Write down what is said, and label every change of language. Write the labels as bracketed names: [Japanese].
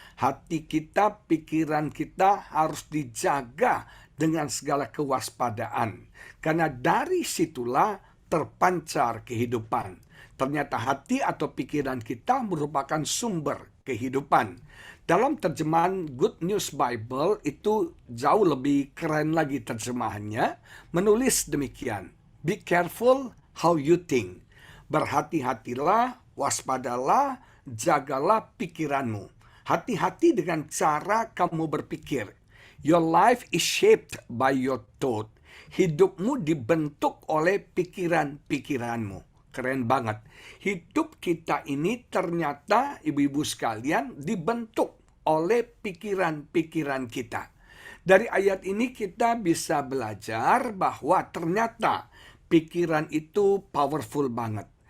[Indonesian] Hati kita, pikiran kita harus dijaga dengan segala kewaspadaan. Karena dari situlah terpancar kehidupan. Ternyata hati atau pikiran kita merupakan sumber kehidupan. Dalam terjemahan Good News Bible itu jauh lebih keren lagi terjemahannya. Menulis demikian, [English] be careful how you think. [Indonesian] Berhati-hatilah, waspadalah, jagalah pikiranmu. Hati-hati dengan cara kamu berpikir. [English] Your life is shaped by your thought. [Indonesian] Hidupmu dibentuk oleh pikiran-pikiranmu. Keren banget. Hidup kita ini ternyata ibu-ibu sekalian dibentuk oleh pikiran-pikiran kita. Dari ayat ini kita bisa belajar bahwa ternyata pikiran itu powerful banget.